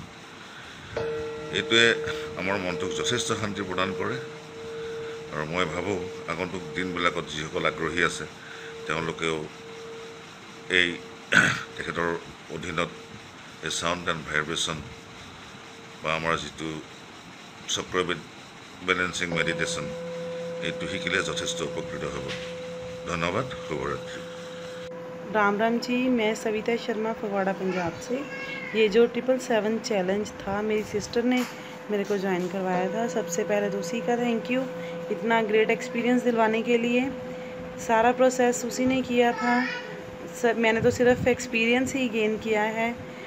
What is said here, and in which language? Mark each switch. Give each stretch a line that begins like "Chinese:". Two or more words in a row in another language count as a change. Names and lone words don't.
Assamese: এইটোৱে আমাৰ মনটোক যথেষ্ট শান্তি প্ৰদান কৰে, আৰু মই ভাবোঁ আগন্তুক দিনবিলাকত যিসকল আগ্ৰহী আছে তেওঁলোকেও এই তেখেতৰ অধীনত এই
English: sound and vibration
Assamese: বা আমাৰ যিটো চক্ৰ
English: balancing meditation,
Assamese: এইটো শিকিলে যথেষ্ট উপকৃত হ'ব। ধন্যবাদ, শুভৰাত্ৰি।
Hindi: राम राम जी, मैं सविता शर्मा फगवाड़ा पंजाब से। ये जो 777 चैलेंज था मेरी सिस्टर ने मेरे को ज्वाइन करवाया था। सबसे पहले तो उसी का
English: thank you,
Hindi: इतना
English: great experience
Hindi: दिलवाने के लिए। सारा प्रोसेस उसी ने किया था, मैंने तो सिर्फ एक्सपीरियंस ही गेन किया है।